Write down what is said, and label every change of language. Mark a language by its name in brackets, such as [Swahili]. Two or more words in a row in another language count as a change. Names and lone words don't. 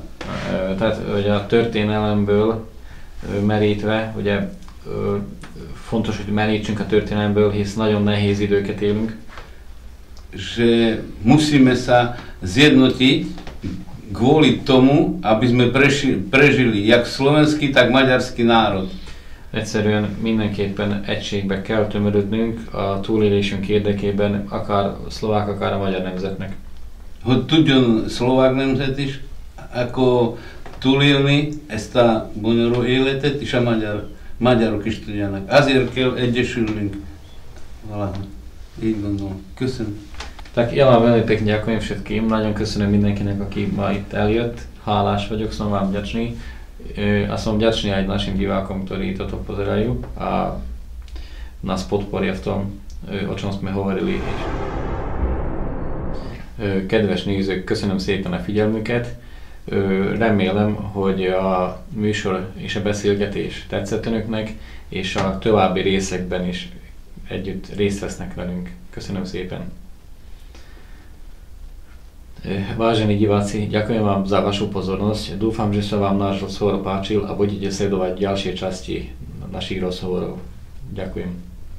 [Hungarian] Tehát ugye a történelemből merítve, ugye fontos, hogy merítsünk a történelemből, hisz nagyon nehéz időket élünk. [Slovak] Že musíme sa zjednotiť kvôli tomu, aby sme prežili jak slovenský, tak maďarský národ. [Hungarian] Egyszerűen mindenképpen egységbe kell tömörödnünk a túlélésünk érdekében, akár a szlovák, akár a magyar nemzetnek. Hogy tudjon szlovák nemzet is, ako túlélni ezt a bonyoló életet, és a magyarok is tudjanak. Azért kell egyesülnünk valahogy. Így gondolom. Köszönöm. [Slovak] Tak ja vám veľmi pekne ďakujem všetkým, [Hungarian] nagyon köszönöm mindenkinek, aki ma itt eljött. Hálás vagyok, [Slovak] som vám vďačný. A som vďačný aj našim divákom, ktorí toto pozerajú a nás podporia v tom, o čom sme hovorili. [Hungarian] Kedves nézők, köszönöm szépen a figyelmüket. Remélem, hogy a műsor és a beszélgetés tetszett önöknek, és a további részekben is együtt részt vesznek velünk. Köszönöm szépen. [Slovak] Vážení diváci, ďakujem vám za vašu pozornosť. Dúfam, že sa vám náš rozhovor páčil a budete sledovať ďalšie časti našich rozhovorov. Ďakujem.